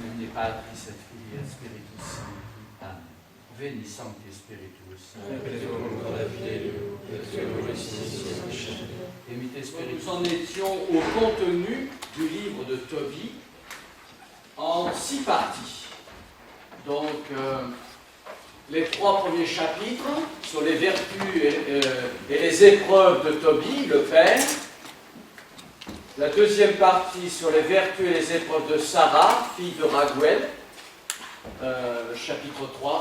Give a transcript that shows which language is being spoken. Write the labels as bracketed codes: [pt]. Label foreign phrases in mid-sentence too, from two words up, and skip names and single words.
[la] Patris et Filii et Spiritus Sancti. Amen. Veni Sancti Spiritus. Emite Spiritus. [fr] Nous en étions au contenu du livre de Tobie en 6 parties. Donc, les 3 premiers chapitres sur les vertus et les épreuves de Tobie, le père. La deuxième partie sur les vertus et les épreuves de Sarah, fille de Raguel, chapitre 3.